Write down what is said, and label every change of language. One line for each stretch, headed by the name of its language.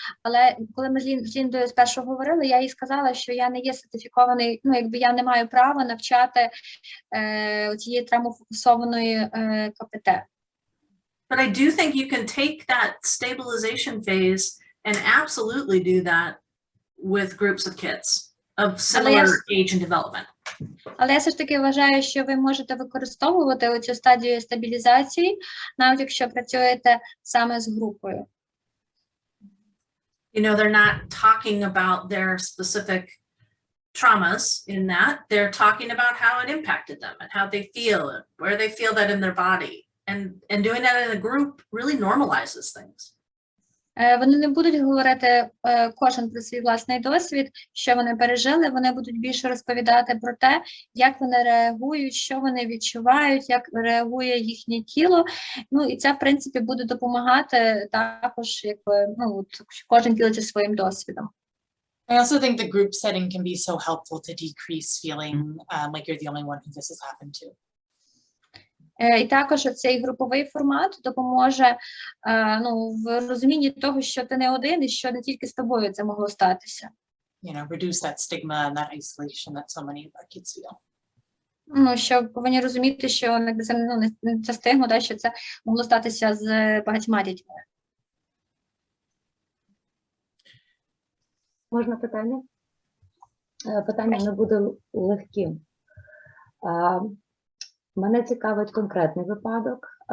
Ukrainian: Але коли ми з Ліндою спершу говорили, я їй сказала, що я не є сертифікований, ну, якби я не маю права навчати цієї травмофокусованої КПТ.
English: But I do think you can take that stabilization phase and absolutely do that with groups of kids of similar age and development.
Ukrainian: Але я все ж таки вважаю, що ви можете використовувати оцю стадію стабілізації, навіть якщо працюєте саме з групою.
English: You know, they're not talking about their specific traumas in that. They're talking about how it impacted them and how they feel, where they feel that in their body. And doing that in a group really normalizes things.
Ukrainian: Вони не будуть говорити кожен про свій власний досвід, що вони пережили, вони будуть більше розповідати про те, як вони реагують, що вони відчувають, як реагує їхнє тіло. Ну, і це, в принципі, буде допомагати також, якби, ну, кожен ділиться своїм досвідом.
English: I also think the group setting can be so helpful to decrease feeling like you're the only one who this has happened to.
Ukrainian: І також цей груповий формат допоможе ну, в розумінні того, що ти не один і що не тільки з тобою це могло статися.
English: You know, reduce that stigma and that isolation that so many of our kids feel.
Ukrainian: Ну, що повинні розуміти, що ну, це стигма, да, що це могло статися з багатьма дітьми. Можна питання? Питання не буде легким. Мене цікавить конкретний випадок.